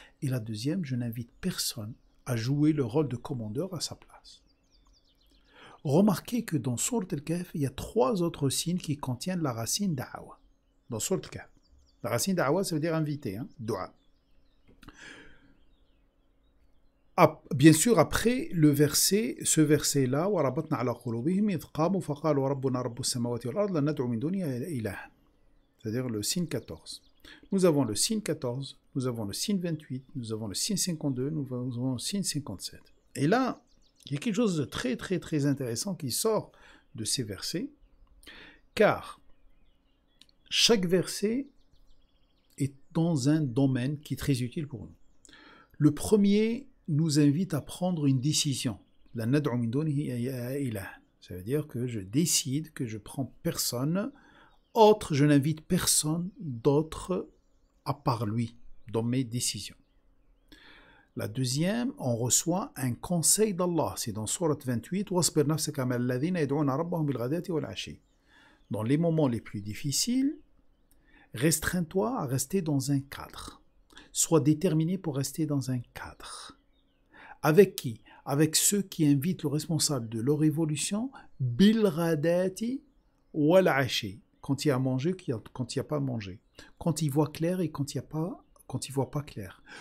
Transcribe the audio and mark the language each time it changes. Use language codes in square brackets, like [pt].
[fr] Et la deuxième, je n'invite personne à jouer le rôle de commandeur à sa place. Remarquez que dans Sourate Al-Kahf, il y a 3 autres signes qui contiennent la racine da'wa. Dans Sourate Al-Kahf. La racine da'wa, ça veut dire inviter, dua. Bien sûr, après ce verset-là, [ar] وَرَبَطْنَا عَلَى قُلُوبِهِمْ إِذْ قَامُوا فَقَالُوا رَبُّنَا رَبُّ السَّمَاوَاتِ وَالْأَرْضِ لَن نَدْعُوَ مِن دُونِهِ إِلَٰهًا. [fr] C'est-à-dire le signe 14. Nous avons le signe 14, nous avons le signe 28, nous avons le signe 52, nous avons le signe 57. Et là, il y a quelque chose de très très très intéressant qui sort de ces versets, car chaque verset est dans un domaine qui est très utile pour nous. Le premier nous invite à prendre une décision. [ar] La nad'u min dunihi ilah. [fr] Ça veut dire que je décide que je prends personne autre, je n'invite personne d'autre à part lui dans mes décisions. La deuxième, on reçoit un conseil d'Allah. C'est dans Sourate 28, [ar] وَاصْبِرْ نَفْسَكَ مَعَ الَّذِينَ يَدْعُونَ رَبَّهُمْ بِالْغَدَاةِ وَالْعَشِيِّ. [fr] Dans les moments les plus difficiles, restreins-toi à rester dans un cadre. Sois déterminé pour rester dans un cadre. Avec qui? Avec ceux qui invitent le responsable de leur évolution, [ar] bilghadati wal ashi, [fr] quand il y a à manger, quand il n'y a pas à manger, quand il voit clair et quand il ne voit pas clair.